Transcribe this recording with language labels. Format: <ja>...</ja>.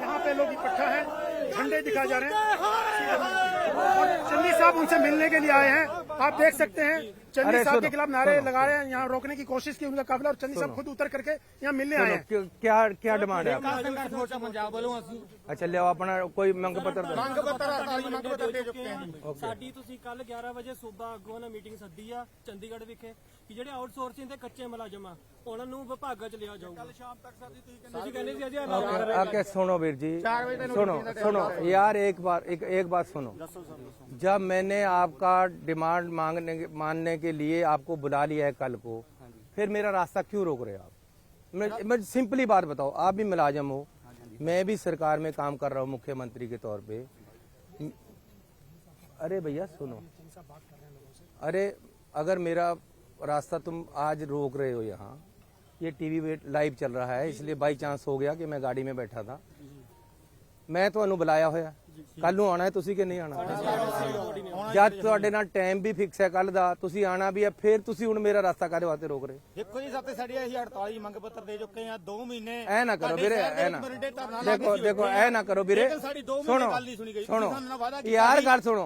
<hi>यहाँ पे लोग इकट्ठा है, झंडे दिखाए जा रहे हैं और चन्नी साहब उनसे मिलने के लिए आए हैं। आप देख सकते हैं चन्नी साहब के खिलाफ नारे लगा रहे हैं, यहाँ रोकने की कोशिश की उनका काफिला, और चन्नी साहब खुद उतर करके यहाँ मिलने आए हैं। क्या क्या डिमांड है? अच्छा लिया अपना कोई मंग पत्र</hi> <pa>ਸਾਡੀ ਤੁਸੀਂ ਕੱਲ 11 ਵਜੇ ਸੂਬਾ ਆਗੂਆਂ ਨਾਲ ਮੀਟਿੰਗ ਸੱਦੀ ਆ ਚੰਡੀਗੜ੍ਹ ਵਿਖੇ ਕਿ ਜਿਹੜੇ ਆਊਟਸੋਰਸਿੰਗ ਦੇ ਕੱਚੇ ਮੁਲਾਜ਼ਮ ਆ ਉਹਨਾਂ ਨੂੰ ਵਿਭਾਗਾਂ ਚ ਲਿਆ ਜਾਊਗਾ। ਕੱਲ ਸ਼ਾਮ ਤੱਕ ਸਾਡੀ ਤੁਸੀਂ ਕਹਿੰਦੇ ਸੀ ਅਜੇ</pa> <hi>आके सुनो वीर जी, सुनो सुनो यार, एक बात सुनो। जब मैंने आपका डिमांड मानने के लिए आपको बुला लिया है कल को, फिर मेरा रास्ता क्यों रोक रहे हो आप? मैं सिंपली बात बताओ, आप भी मुलाजम हो, मैं भी सरकार में काम कर रहा हूँ मुख्यमंत्री के तौर पे। अरे भैया सुनो, अरे अगर मेरा रास्ता तुम आज रोक रहे हो, यहाँ ये टीवी लाइव चल रहा है, इसलिए बाई चांस हो गया कि मैं गाड़ी में बैठा था।</hi> <pa>मैं ਤੁਹਾਨੂੰ ਬੁਲਾਇਆ ਹੋਇਆ, ਕੱਲ ਨੂੰ ਆਣਾ ਹੈ ਤੁਸੀਂ ਕਿ ਨਹੀਂ ਆਣਾ? ਜਦ ਤੁਹਾਡੇ ਨਾਲ ਟਾਈਮ ਵੀ ਫਿਕਸ ਹੈ ਕੱਲ ਦਾ, ਤੁਸੀਂ ਆਣਾ ਵੀ ਹੈ, ਫਿਰ ਤੁਸੀਂ ਹੁਣ ਮੇਰਾ ਰਾਸਤਾ ਕਾਹਦੇ ਵਾਸਤੇ ਰੋਕ ਰਹੇ? ਦੇਖੋ ਜੀ, ਸਾਤੇ ਸਾਡੀ ਅਸੀਂ 48 ਮੰਗ ਪੱਤਰ ਦੇ ਚੁੱਕੇ ਆ, 2 ਮਹੀਨੇ। ਐ ਨਾ ਕਰੋ ਵੀਰੇ, ਐ ਨਾ ਦੇਖੋ ਐ ਨਾ ਕਰੋ ਵੀਰੇ, ਸੁਣੋ ਯਾਰ ਗੱਲ ਸੁਣੋ।</pa>